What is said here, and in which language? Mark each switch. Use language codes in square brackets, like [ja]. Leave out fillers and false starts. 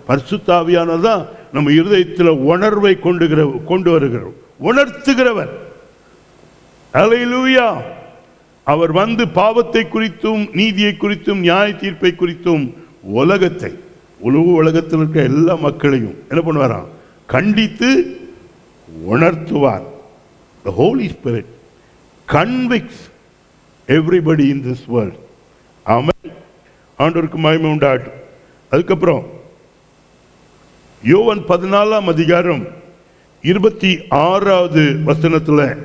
[ta] பரிசுத்த ஆவியானவர் தான் நம்ம இருதயத்தில் உணர்வை கொண்டு வருகிறோம், உணர்த்துகிறவர். அல்லேலூயா. அவர் வந்து பாவத்தை குறித்தும் நீதியை குறித்தும் நியாய தீர்ப்பை குறித்தும் உலகத்தை, உலகத்தில் இருக்க எல்லா மக்களையும் என்ன பண்ணுவாராம்? கண்டித்து உணர்த்துவார். [en] The Holy Spirit convicts everybody in this world. [ta] ஆமென். ஆண்டவருக்கு மகிமை உண்டாகட்டும். அதுக்கப்புறம் யோவான் 14ஆம் அதிகாரம் 26வது வசனத்துல